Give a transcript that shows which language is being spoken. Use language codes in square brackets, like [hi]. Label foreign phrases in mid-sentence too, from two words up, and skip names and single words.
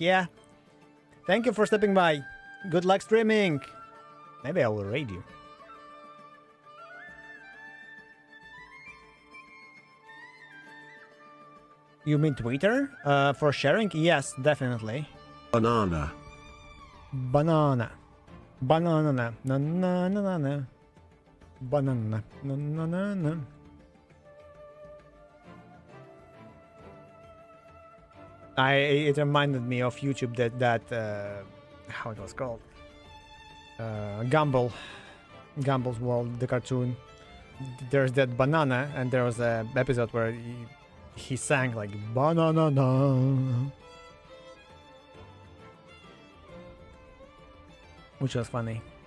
[en] Yeah. Thank you for stepping by. Good luck streaming. Maybe I will raid you. You mean Twitter? For sharing? Yes, definitely. Banana. Banana. Banana. Na na na na na. Banana. Na na na na. It reminded me of YouTube that how it was called, Gumball's World, the cartoon. There's that banana, and there was a episode where he sang banana, which was funny.